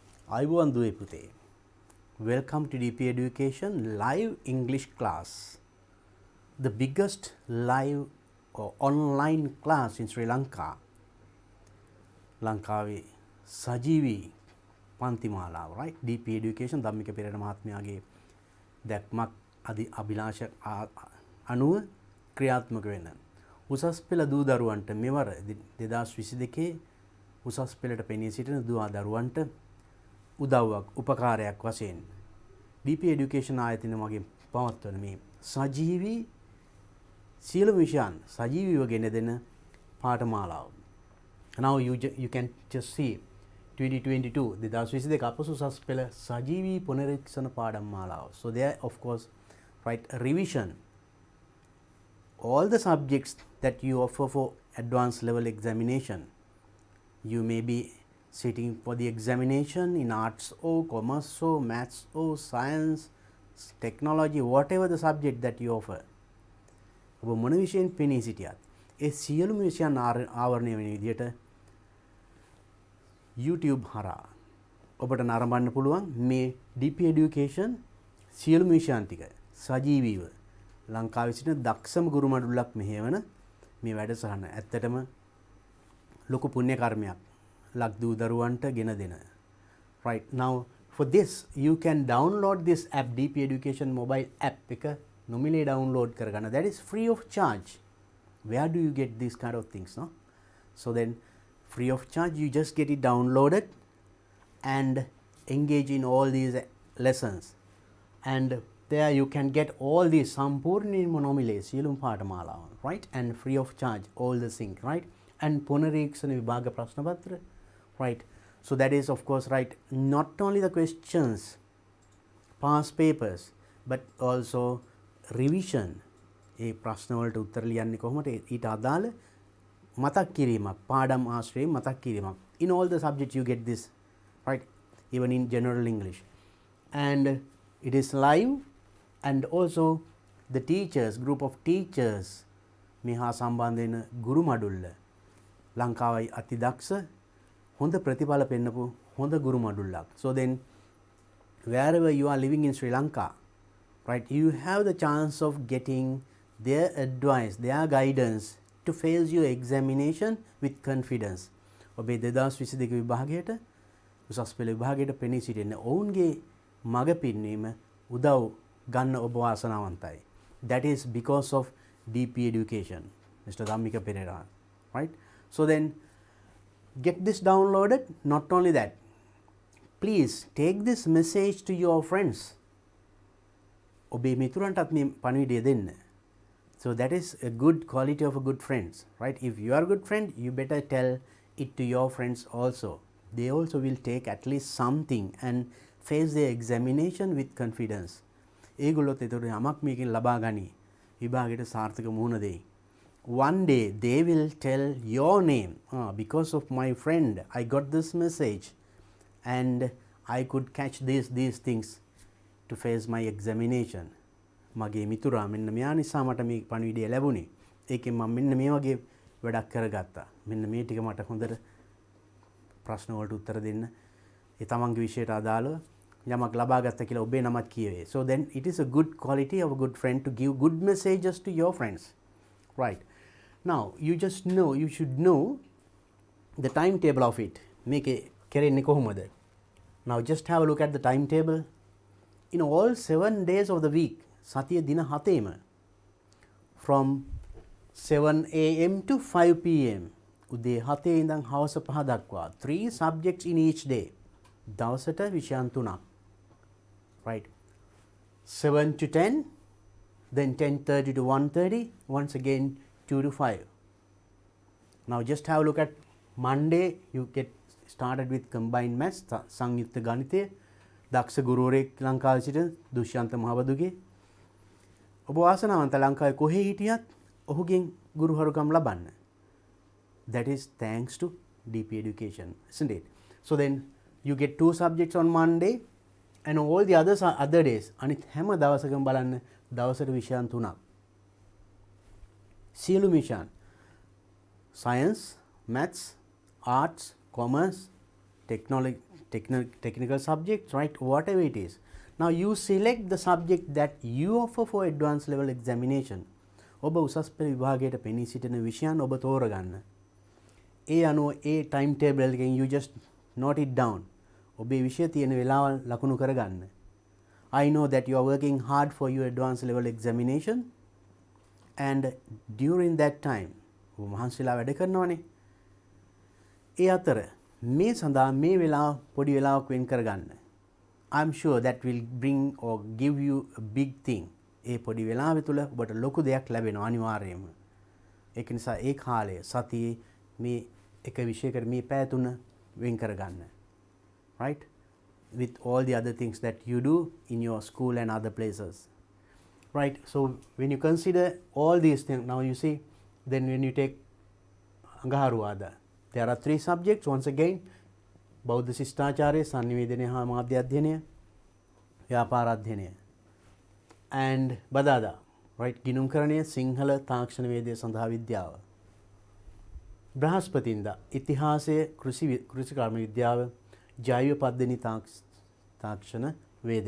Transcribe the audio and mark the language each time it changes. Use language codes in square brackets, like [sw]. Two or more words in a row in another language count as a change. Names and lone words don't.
[si] අයිබෝන් දුවේ පුතේ. [en] Welcome to DP Education live English class. The biggest live or online class in Sri Lanka. [si] ලංකාවේ සජීවී පන්තිමාලාව, right? DP Education ධම්මික පෙරේර මහත්මයාගේ දැක්මක් අභිලාෂ අනුව ක්‍රියාත්මක වෙන උසස් පෙළ දූ දරුවන්ට මෙවර 2022 උසස් පෙළට පෙනී සිටින දූ දරුවන්ට උදව්වක් උපකාරයක් වශයෙන් DP Education ආයතනය මගින් පවත්වන මේ සජීවී සියලු විෂයන් සජීවීව ගෙන දෙන පාඨමාලාව. [en] Now you can just see [si] 2022 2022 අප උසස් පෙළ සජීවී පුනරීක්ෂණ පාඨමාලාව. [en] So there of course right revision all the subjects that you offer for advanced level examination. You may be sitting for the examination in arts or commerce or maths or science, technology, whatever the subject that you offer. [si] ඔබ මොන විෂයෙන් පෙනී සිටියත් ඒ සියලුම විෂයන් ආවරණය වෙන විදිහට YouTube හරහා ඔබට නරඹන්න පුළුවන් මේ DP Education සියලුම විෂයන් ටික සජීවීව ලංකාවේ සිටින දක්ෂම ගුරු මඩුල්ලක් මෙහෙවන මේ වැඩසටහන ඇත්තටම ලොකු පුණ්‍ය කර්මයක් ලක්දූ දරුවන්ට ගෙන දෙන. [en] Right now for this you can download this app DP Education mobile app [si] එක නොමිලේ [en] download කරගන්න. That is free of charge. Where do you get these kind of things, no? So then free of charge you just get it downloaded and engage in all these lessons, and there you can get all these [si] සම්පූර්ණයෙන්ම නොමිලේ සියලුම පාඨමාලාවන්, [en] right? And free of charge all the things, right? [si] And පුනරීක්ෂණ විභාග ප්‍රශ්න පත්‍ර, [en] right? So that is of course right, not only the questions past papers but also revision. [si] ඒ ප්‍රශ්න වලට උත්තර ලියන්නේ කොහොමද ඊට අදාළ මතක් කිරීමක් පාඩම් ආශ්‍රයෙන් මතක් කිරීමක්. [en] In all the subjects you get this, right? Even in general English, and it is live, and also the teachers, group of teachers [si] මේ හා සම්බන්ධ වෙන ගුරු මඩුල්ල ලංකාවයි අති දක්ෂ හොඳ ප්‍රතිඵල පෙන්නපු හොඳ ගුරු මඩුල්ලක්. [en] So then wherever you are living in Sri Lanka, right, you have the chance of getting their advice, their guidance to face your examination with confidence. [si] ඔබේ 2022 විභාගයට උසස් පෙළ විභාගයට පෙනී සිටින ඔවුන්ගේ මඟ පෙන්වීම උදව් ගන්න ඔබ වාසනාවන්තයි. [en] That is because of DP Education, Mr. Dhammika Perera, right? So then get this downloaded. Not only that, please take this message to your friends. [si] ඔබේ මිතුරන්ටත් මේ පණිවිඩය දෙන්න. [en] So that is a good quality of a good friends, right? If you are a good friend, you better tell it to your friends also. They also will take at least something and face their examination with confidence. [si] ඒගොල්ලොත් ඒතකොට යමක් මේකෙන් ලබා ගනි විභාගයට සාර්ථක මුහුණ දෙයි. [en] One day they will tell your name, because of my friend I got this message and I could catch these things to face my examination. [si] මගේ මිතුරා මෙන්න මෙයා නිසා මට මේ පණිවිඩය ලැබුණේ. ඒකෙන් මම මෙන්න මේ වගේ වැඩක් කරගත්තා. මෙන්න මේ ටික මට හොඳට ප්‍රශ්න වලට උත්තර දෙන්න ඒ තමන්ගේ විෂයට අදාළව යමක් ලබා ගත්තා කියලා ඔබේ නමත් කියවේ. [en] So then it is a good quality of a good friend to give good messages to your friends, right? Now you just know, you should know the timetable of it. [si] මේකේ කරන්නේ කොහොමද? [en] Now just have a look at the timetable. In all 7 days of the week, [si] සතිය දින 7ෙම [en] from 7 am to 5 pm, [si] උදේ 7 ඉඳන් හවස 5 දක්වා 3 [en] subjects in each day. [si] දවසට විෂයන් 3ක්, [en] right? 7 to 10, then 10:30 to 1:30, once again 2 to 5. Now just have a look at Monday. You get started with combined maths, [si] සංයුක්ත ගණිතය. දක්ෂ ගුරුවරයෙක් ලංකාවේ සිටින දුෂ්‍යන්ත මහබදුගේ. ඔබ වාසනාවන්ත ලංකාවේ කොහේ හිටියත් ඔහුගෙන් ගුරුහරුකම් ලබන්න. [en] That is thanks to DP Education, isn't it? So then you get 2 subjects on Monday and all the other days [si] අනිත් හැම දවසකම බලන්න දවසට විෂයන් 3ක්. සියලු විෂයන් [en] science, maths, arts, commerce, technical subjects, right? Whatever it is. Now you select the subject that you offer for advanced level examination. [si] ඔබ උසස් පෙළ විභාගයට පෙනී සිටින විෂයන් ඔබ තෝරගන්න. ඒ අනුව ඒ [en] time table එකෙන් you just note it down. [si] ඔබේ විෂය තියෙන වෙලාවල් ලකුණු කරගන්න. [en] I know that you are working hard for your advanced level examination and during that time [si] ඔබ මහන්සිලා වැඩ කරනවනේ. ඒ අතර මේ සඳහා මේ වෙලාව පොඩි වෙලාවක් වෙන් කරගන්න. [en] I'm sure that will bring or give you a big thing. [si] ඒ පොඩි වෙලාව තුළ ඔබට ලොකු දෙයක් ලැබෙනවා අනිවාර්යයෙන්ම. ඒක නිසා ඒ කාලය සතියේ මේ එක විෂයකට මේ පැය තුන වෙන් කරගන්න. [en] Right? With all the other things that you do in your school and other places. Right? So when you consider all these things, now you see, then when you take Angaharuwada, there are 3 subjects once again: [si] බෞද්ධ ශිෂ්ටාචාරය, සංනිවේදනය හා මාධ්‍ය අධ්‍යයනය, ව්‍යාපාර අධ්‍යයනය. [en] And බදාදා, right? [si] ගිණුම්කරණය, සිංහල තාක්ෂණ වේදය සඳහා විද්‍යාව. බ්‍රහස්පතින්දා ඉතිහාසය, කෘෂිකර්ම විද්‍යාව, ජෛව පද්ධති තාක්ෂණ වේදය.